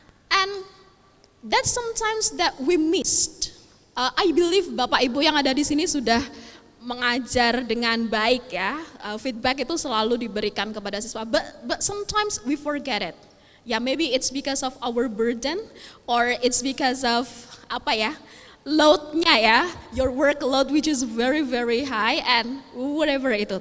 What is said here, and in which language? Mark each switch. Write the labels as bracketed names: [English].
[English] And that's sometimes that we missed. I believe [Indonesian] Bapak Ibu yang ada di sini sudah mengajar dengan baik ya. Feedback itu selalu diberikan kepada siswa, [English] but sometimes we forget it. Yeah, maybe it's because of our burden or it's because of loadnya ya, your workload which is very very high and whatever itu.